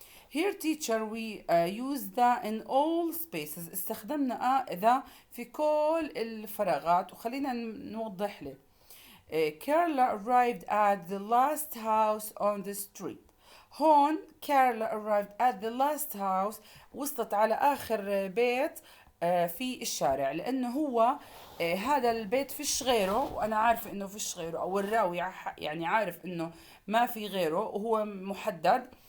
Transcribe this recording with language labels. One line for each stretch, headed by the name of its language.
English: Here teacher we use the in all spaces.
Arabic: استخدمنا a the في كل الفراغات، وخلينا نوضح له.
English: Carla arrived at the last house on the street.
Arabic: هون
English: Carla arrived at the last house،
Arabic: وصلت على آخر بيت في الشارع، لأنه هو هذا البيت فيش غيره، وأنا عارفة إنه فيش غيره، أو الراوي يعني عارف إنه ما في غيره وهو محدد.